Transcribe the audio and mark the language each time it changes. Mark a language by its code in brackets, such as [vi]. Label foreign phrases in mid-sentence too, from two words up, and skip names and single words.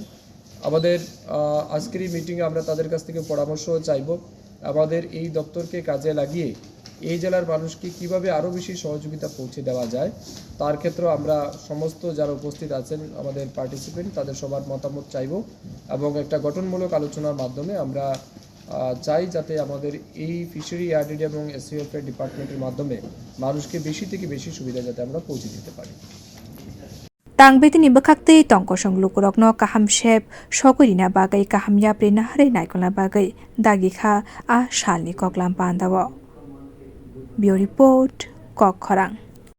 [bn] আমাদের আজকের এই মিটিংয়ে আমরা তাদের কাছ থেকে পরামর্শও চাইব আমাদের এই দপ্তরকে কাজে লাগিয়ে এই জেলার মানুষকে কিভাবে আরও বেশি সহযোগিতা পৌঁছে দেওয়া যায় তার ক্ষেত্রে আমরা সমস্ত যারা উপস্থিত আছেন আমাদের পার্টিসিপেন্ট তাদের সবার মতামত চাইব এবং একটা গঠনমূলক আলোচনার মাধ্যমে আমরা চাই যাতে আমাদের এই [en] fishery ARDD [bn] এবং [en] SC welfare department [bn] মাধ্যমে মানুষকে বেশি থেকে বেশি সুবিধা যাতে আমরা পৌঁছে দিতে পারি। [trp] tangbedeni bkhakte tongkosong lukurokno kaham shep sokurina bagai kaham yapre nahre naikolna bagai dagikha a shalni koklam pandawo. Bio report Koklam.